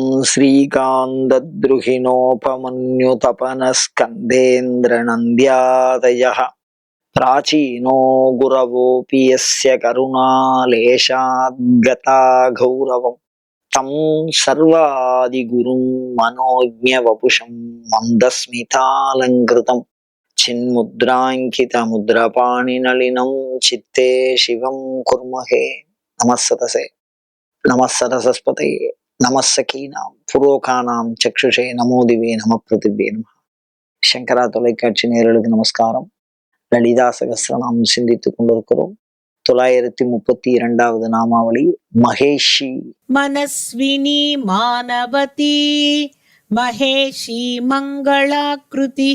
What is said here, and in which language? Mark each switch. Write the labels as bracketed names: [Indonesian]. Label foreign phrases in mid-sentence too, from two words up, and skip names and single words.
[Sanskrit] श्रीकान्तद्रुहिणोपमन्युतपनस्कन्देन्द्रनन्द्यादयः प्राचीनो गुरवोऽपि यस्य करुणालेशाद्गता गौरवम् तं सर्वादिगुरुं मनोज्ञवपुषं मन्दस्मितालङ्कृतं चिन्मुद्राङ्कितमुद्रपाणिनलिनं चित्ते शिवं कुर्महे। नमस्सतसे नमस्सरस्वतये नमस्सखीनां पुरोगाणां चक्षुषे नमो दिवे नमः पृथिव्यै नमः. [Tamil] சங்கரா தொலைக்காட்சி நேயர்களுக்கு நமஸ்காரம். லலிதா சகஸ்ரநாம் சிந்தித்துக் கொண்டிருக்கிறோம். 932வது நாமாவளி மகேஷி. மனஸ்வினி மானவதி மகேஷி மங்களாக்ருதி.